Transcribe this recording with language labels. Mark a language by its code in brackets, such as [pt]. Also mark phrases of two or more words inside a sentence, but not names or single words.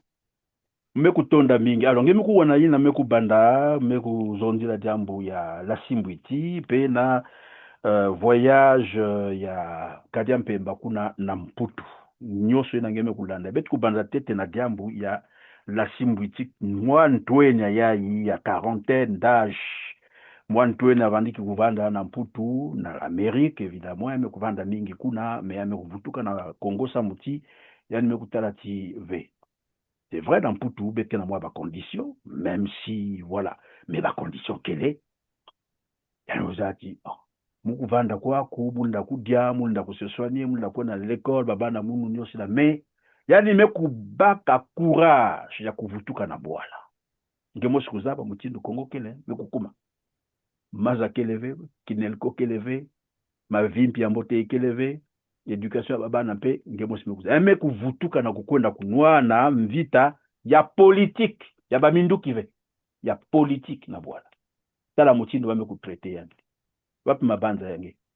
[mkw] mekutonda mingi alors ngemi kuwana yina mekubanda mekuzondila jambo ya lasimbwiti pe na voyage ya Kalia Mpemba kuna na Mputu nyonso ina ngeme kulanda betu kubanda tete na jambo ya lasimbwiti mwa ntwenya yayi ya [fr] quarantaine d'âge [mkw] mwa ntwenya avandiki kuvanda na Mputu na Amerique évidemment yame kuvanda mingi kuna me yame kuvutuka na Congo samuti yani mekutala ti ve. [fr] C'est vrai dans [mkw] Mputu bete na mwa ba condition [fr] même si voilà mais [mkw] ba condition kele yani ozati mukuvanda kwako munda kudya munda kuseswanie munda kuona l'école babana munu nyonso na me yani mekubaka courage ya kuvutuka na bwala ngemo sikuzaba mutindu Kongo kele mekukuma maza keleve kinelko keleve mavimpi ya Mbote keleve éducation ya babana mpe ngemo simekuza eme kuvutuka na kukwenda kunwana mvita ya politique ya baminduki ve ya politique na bwala tala mutindu bamekutraité yangi wapi mabanza yange